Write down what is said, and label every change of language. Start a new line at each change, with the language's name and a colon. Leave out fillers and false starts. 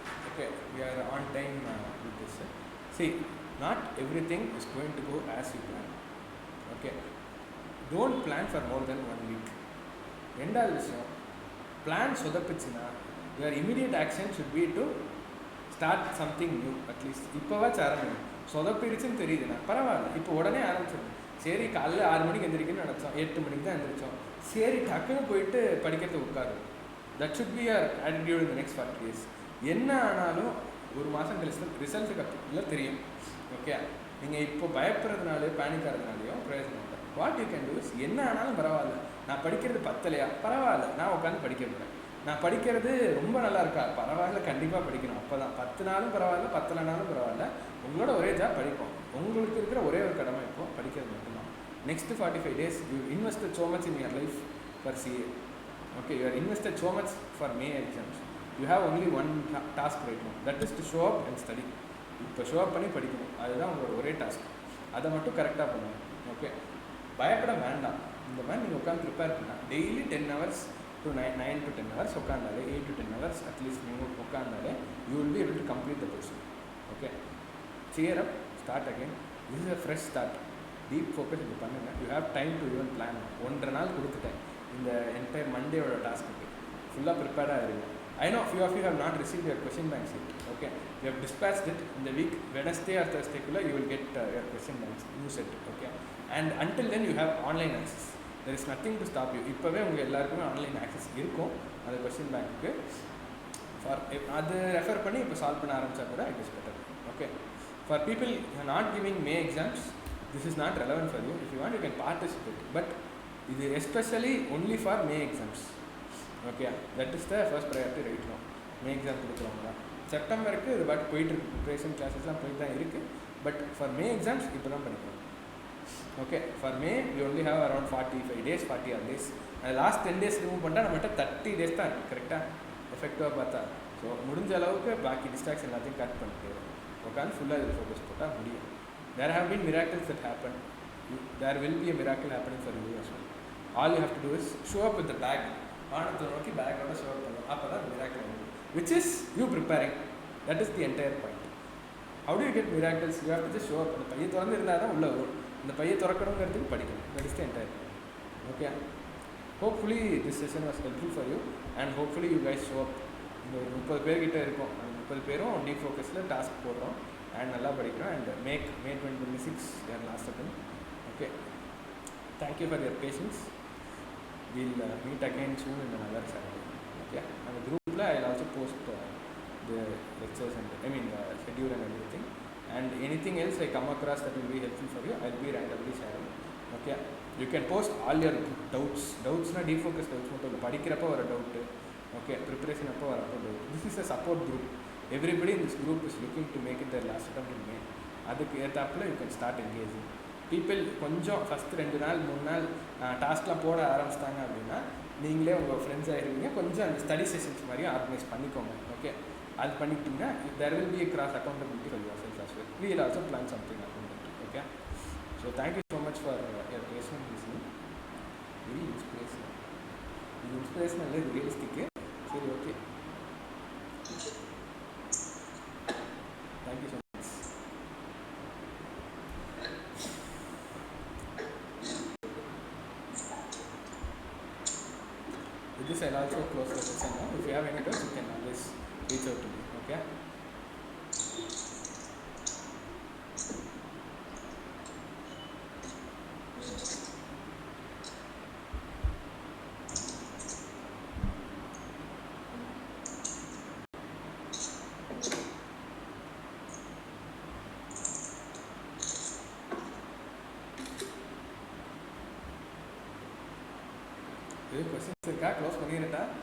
English: Okay, we are on time with this. See, not everything is going to go as you plan. Okay. Don't plan for more than 1 week.
Tamil: ரெண்டாவது விஷயம், plan சொதப்பிச்சுன்னா
English: your immediate action should be to start something new.
Tamil: At least இப்போவாச்சும் ஆரம்பிங்க. சொதப்பிடுச்சுன்னு தெரியுதுண்ணா பரவாயில்ல, இப்போ உடனே ஆரம்பிச்சிடும். சரி காலையில் 6 மணிக்கு எந்திரிக்கணும்னு நினச்சோம், 8 மணிக்கு தான் எந்திரிச்சோம், சரி டக்குன்னு போயிட்டு படிக்கிறது உட்காரு.
English: That should be your attitude in the next 40 days.
Tamil: என்ன ஆனாலும் 1 மாதம் கழிச்சு ரிசல்ட்டுக்கு இல்லை தெரியும். ஓகே, நீங்கள் இப்போ பயப்படுறதுனாலே பேனிக் ஆகிறதுனாலையும் பிரயோஜனம் இல்லை. What you can do is என்ன ஆனாலும் பரவாயில்ல, நான் படிக்கிறது பத்தலையா பரவாயில்ல, நான் உட்காந்து படிக்க போகிறேன். நான் படிக்கிறது ரொம்ப நல்லா இருக்கா பரவாயில்ல, கண்டிப்பாக படிக்கணும். அப்போ தான் 10 நாளும் பரவாயில்ல, 10 நாளும் பரவாயில்ல, உங்களோட ஒரே ஜாப் படிப்போம். உங்களுக்கு இருக்கிற ஒரே ஒரு கடமை இப்போ படிக்கிறது மட்டும்தான்.
English: Next 45 days you invested so much in your life for CA. Okay, you are invested so much for May exams. You have only one task right now, that is to show up and study.
Tamil: இப்போ show up பண்ணி படிக்கணும், அதுதான் உங்களோட ஒரே task. அதை மட்டும் கரெக்டாக பண்ணுங்கள். ஓகே, பயப்பட வேண்டாம். இந்த மாதிரி நீங்கள் உட்காந்து ப்ரிப்பேர் பண்ணால் daily 10 hours to 9 to 10 hours உட்காந்தாலே, 8 to 10 hours at least நீங்கள் உட்காந்தாலே
English: you will be able to complete the portion. Okay, cheer up, start again. This is a fresh start.
Tamil: Deep focus இது பண்ணுங்கள்.
English: You have time to even plan.
Tamil: 1.5 நாள் கொடுத்துட்டேன் இந்த entire மண்டேயோட task. ஃபுல்லாக ப்ரிப்பேர்டாக இருங்க.
English: I know few of you have not received your question banks yet. Okay, you have dispatched it in the week. Wednesday or Thursday you will get your question banks, new set. Okay, and until then you have online access. There is nothing to stop you.
Tamil: இப்போவே உங்கள் எல்லாருக்குமே online access இருக்கும் அந்த question bank. For அது refer பண்ணி இப்போ solve பண்ண ஆரம்பித்தா கூட it is better.
English: Okay, for people not giving May exams, this is not relevant for you. If you want you can participate, but இது especially only for May exams. Okay, that is the first priority right now.
Tamil: May exam கொடுக்குறவங்க செப்டம்பருக்கு இது பாட்டு போயிட்டுருக்கு, preparation கிளாஸஸ்லாம் போயிட்டு தான் இருக்குது.
English: but for May exams
Tamil: இப்போ தான் படிக்கணும்.
English: Okay, for May we only have around 45 days, 40 days.
Tamil: அது லாஸ்ட் 10 days ரிமூவ் பண்ணிட்டா நம்மகிட்ட 30 days தான் இருக்குது கரெக்டாக எஃபெக்டிவாக பார்த்தா. ஸோ முடிஞ்ச அளவுக்கு பாக்கி டிஸ்ட்ராக்ஷன் எல்லாத்தையும் கட் பண்ணிட்டு உட்காந்து ஃபுல்லாக இதில் ஃபோக்கஸ் போட்டால் முடியும்.
English: There have been miracles that happen. There will be a miracle happening for you as well. All you have to do is show up with the bag.
Tamil: வானத்தை நோக்கி பேக்கோட ஷோ அப் பண்ணணும். அப்போ தான் மிராக்கிள் வரும்,
English: which is you preparing. That is the entire point. How do you get miracles? You have to just show up.
Tamil: அந்த பையை திறந்து இருந்தால் தான் உள்ளே வரும். இந்த பையை திறக்கணுங்கிறதுக்கு படிக்கணும்.
English: That is the entire point. Okay, hopefully this session was helpful for you and hopefully you guys show up.
Tamil: இந்த ஒரு 30 பேர்கிட்ட இருக்கும், அந்த 30 பேரும் டீப் ஃபோக்கஸில் டாஸ்க் போடுறோம் அண்ட் நல்லா படிக்கிறோம்.
English: And May 2026 their last attempt. Okay, thank you for your patience. We'll meet again soon in another Saturday. Okay, and the group I will also post the lectures and schedule and everything, and anything else I come across that will be helpful for you, I will be randomly sharing. Okay, you can post all your doubts na deep focus doubts மட்டும் இல்லை, படிக்கிறப்போ வர doubt, okay preparation அப்போ வரப்போ doubt. This is a support group. Everybody in this group is looking to make it their last attempt in May.
Tamil: அதுக்கு ஏற்றாப்புல
English: you can start engaging.
Tamil: People கொஞ்சம் first 2 நாள் 3 நாள் டாஸ்க்லாம் போட ஆரம்பிச்சிட்டாங்க அப்படின்னா நீங்களே உங்கள் ஃப்ரெண்ட்ஸ் ஆகிடுவீங்க. கொஞ்சம் அந்த ஸ்டடி செஷன்ஸ் மாதிரி ஆர்கனைஸ் பண்ணிக்கோங்க.
English: Okay, அது பண்ணிக்கிட்டிங்கன்னா there will be a cross accountability for yourself as well. We will also plan something around that. Okay, so thank you so much for your patient listening. Very inspirational.
Tamil: இது inspiration இல்லை, இது ரியலிஸ்டிக்கு.
English: சரி, okay, thank you so much. With this I'll also close the session now. If you have any doubts you can always reach out to me.
Tamil: Okay, இது questions இருக்கா? Close பண்ணிடட்டா?